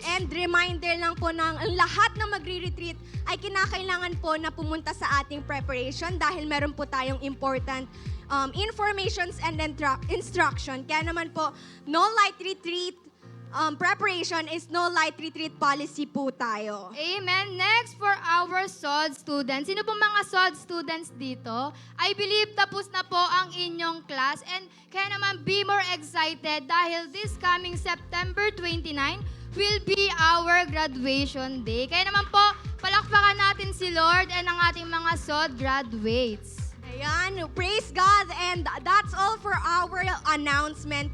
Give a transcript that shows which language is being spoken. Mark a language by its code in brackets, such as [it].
[tl] And reminder lang po ng lahat na magre-retreat ay kinakailangan po na pumunta sa ating preparation dahil meron po tayong [en] important informations and instruction. [tl] Kaya naman po, [en] no light retreat preparation is no light retreat policy [tl] po tayo. Amen. [en] Next for our SOD students. [tl] Sino pong mga SOD students dito? [en] I believe [tl] tapos na po ang inyong [en] class and [tl] kaya naman [en] be more excited dahil this coming September 29 will be our graduation day. [tl] Kaya naman po, palakpakan natin si Lord and ang ating mga SOD graduates. [en] Ayan, praise God. And that's all for our announcement.